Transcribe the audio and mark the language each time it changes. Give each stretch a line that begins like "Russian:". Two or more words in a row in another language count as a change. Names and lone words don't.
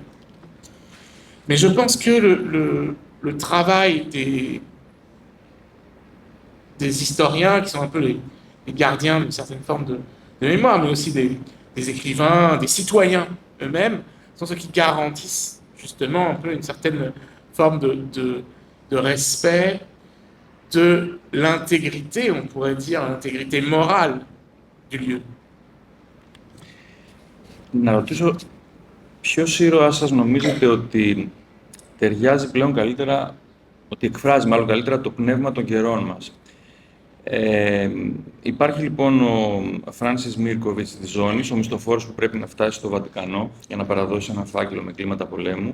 French: Mais je pense que le travail des historiens, qui sont un peu les gardiens d'une certaine forme de mémoire, mais aussi des écrivains, des citoyens eux-mêmes, sont ceux qui garantissent justement un peu une certaine forme de respect de l'intégrité, on pourrait dire, l'intégrité morale du lieu.
Greek: Να ρωτήσω, ποιος ήρωας σας νομίζετε ότι ταιριάζει πλέον καλύτερα, ότι εκφράζει μάλλον καλύτερα το πνεύμα των καιρών μας? Υπάρχει λοιπόν ο Φράνσις Μίρκοβιτς της Ζώνης, ο μισθοφόρος που πρέπει να φτάσει στο Βατικανό για να παραδώσει ένα φάκελο με κλίματα πολέμου.